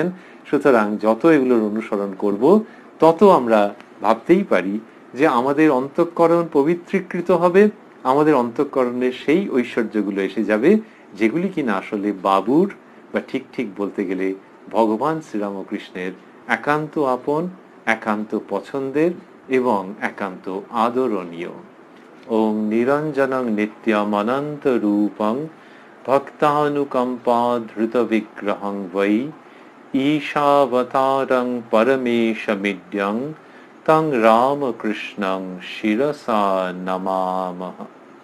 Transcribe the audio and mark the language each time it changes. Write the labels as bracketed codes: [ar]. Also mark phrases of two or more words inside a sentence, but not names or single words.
[bn] সুতরাং যত এগুলোর অনুসরণ করব, তত আমরা ভাবতেই পারি যে আমাদের অন্তঃকরণ পবিত্রীকৃত হবে, আমাদের অন্তঃকরণে সেই ঐশ্বর্যগুলো এসে যাবে যেগুলি কিনা আসলে বাবুর, বা ঠিক ঠিক বলতে গেলে ভগবান শ্রীরামকৃষ্ণের একান্ত আপন, একান্ত পছন্দের এবং একান্ত আদরণীয়। [sa] ওম নিরঞ্জনং নিত্যম অনন্ত রূপং ভক্তানুকম্পা ধৃত বিগ্রহং বৈ ঈশাবতারং পরমেশমিড্যং তং রামকৃষ্ণং শিরসা নমামহ।